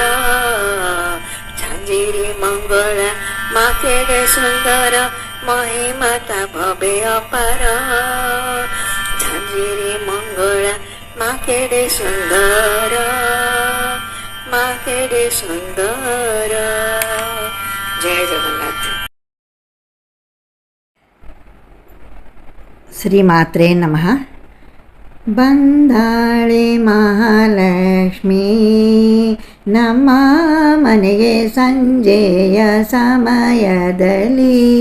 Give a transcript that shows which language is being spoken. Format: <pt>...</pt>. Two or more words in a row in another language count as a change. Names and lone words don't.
<or>ଝାଞ୍ଜିରି ମଙ୍ଗଳା ମା କେଡ଼େ ସୁନ୍ଦର, ମହିମା ତା ଭବେ ଅପାର। ଝାଞ୍ଜିରି ମଙ୍ଗଳା ମା କେଡ଼େ ସୁନ୍ଦର, ମା କେଡ଼େ ସୁନ୍ଦର। ଜୟ ଜଗନ୍ନାଥ।</or> <sa>ಶ್ರೀಮಾತ್ರೇ ನಮಃ.</sa> <kn>ಬಂದಾಳೆ ಮಹಾಲಕ್ಷ್ಮೀ ನಮ್ಮ ಮನೆಗೆ ಸಂಜೆಯ ಸಮಯದಲ್ಲಿ.</kn>